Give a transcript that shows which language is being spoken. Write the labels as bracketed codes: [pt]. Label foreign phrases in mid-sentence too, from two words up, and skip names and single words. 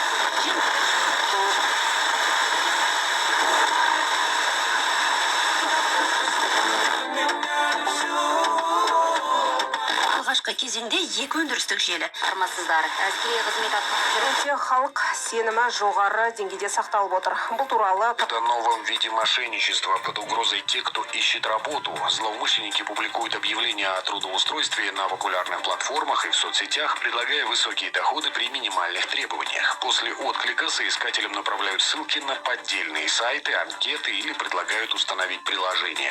[kk] Алғашқы кезеңде екі өндірістік желі. Армасыздар. Әскери қызмет атқарып Халық сенімі жоғары деңгейде сақталып отыр. Бұл туралы [ru] В новом виде мошенничества под угрозой тех, кто ищет работу. Злоумышленники публикуют объявления о трудоустройстве на популярных платформах и в соцсетях, предлагая высокие доходы при минимальных требованиях. После отклика соискателям направляют ссылки на поддельные сайты, анкеты или предлагают установить приложение.